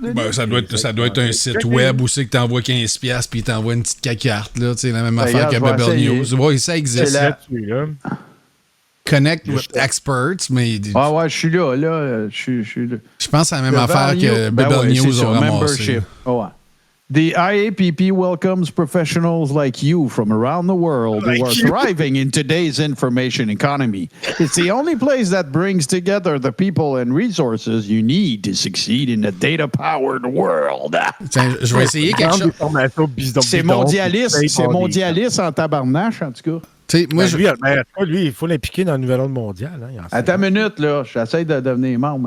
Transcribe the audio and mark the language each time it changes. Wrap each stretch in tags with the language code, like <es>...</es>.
<fr>Ben, ça doit être un site web où c'est que t'envoies 15$ puis t'envoies une petite carte, là, la même affaire que Bubble News. Oui, ça existe. Connect with experts, mais... ouais, je suis là. Je pense à la même affaire que Bubble News ont ramassé. Membership. Oh, ouais.</fr> <en>The IAPP welcomes professionals like you from around the world who are thriving in today's information economy. It's the only place that brings together the people and resources you need to succeed in a data-powered world.</en> <fr>Tiens, je vais essayer quelque chose. C'est mondialiste en tabarnache, en tout cas. Moi, lui, il faut l'impliquer dans le nouvel ordre mondial. Hein, attends une minute, là. J'essaie de devenir membre.</fr>